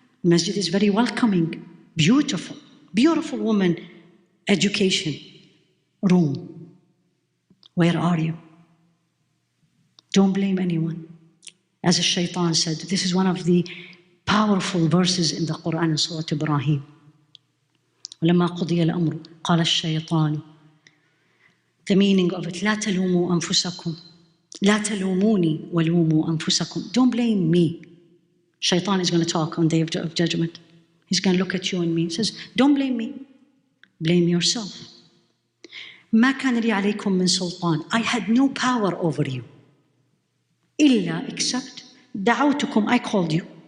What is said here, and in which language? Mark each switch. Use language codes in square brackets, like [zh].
[en] The masjid is very welcoming, beautiful, beautiful woman, education, room. Where are you? Don't blame anyone. As the shaitan said, this is one of the powerful verses in the Qur'an in Surah Ibrahim. [ar] وَلَمَّا قُضِيَ الْأَمْرُ قَالَ الشَّيْطَانُ. [en] The meaning of it, [ar] لَا تَلُومُوا أَنفُسَكُمْ لَا تَلُومُونِي وَلُومُوا أَنفُسَكُمْ. [en] Don't blame me. Shaitan is going to talk on the day of judgment. He's going to look at you and me. He says, don't blame me. Blame yourself. [ar] ما كان لي عليكم من سلطان. [en] I had no power over you. [ar] إلا [en] except [ar] دعوتكم, [en] I called you.